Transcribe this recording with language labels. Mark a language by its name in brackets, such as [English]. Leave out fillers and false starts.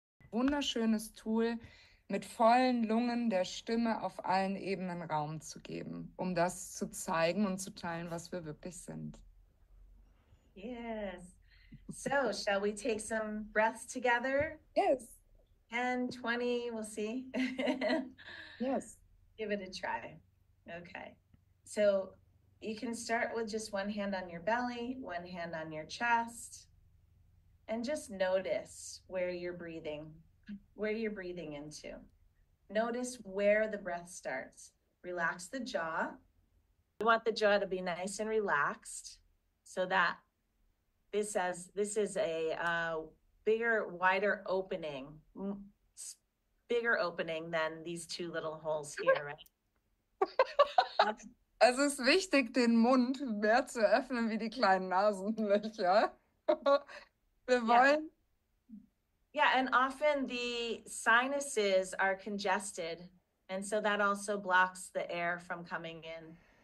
[German] Wunderschönes Tool, mit vollen Lungen der Stimme auf allen Ebenen Raum zu geben, um das zu zeigen und zu teilen, was wir wirklich sind. [English] Yes. So, shall we take some breaths together? Yes, 10, 20, we'll see. yes. Give it a try. Okay. So, you can start with just one hand on your belly, one hand on your chest, and just notice where you're breathing into. Notice where the breath starts. Relax the jaw. You want the jaw to be nice and relaxed so that this is a bigger, wider opening, bigger opening than these two little holes here, right? [German] Also es ist wichtig, den Mund mehr zu öffnen wie die kleinen Nasenlöcher. Wir [English] Yeah. [German] wollen. [English] Yeah, and often the sinuses are congested, and so that also blocks the air from coming in.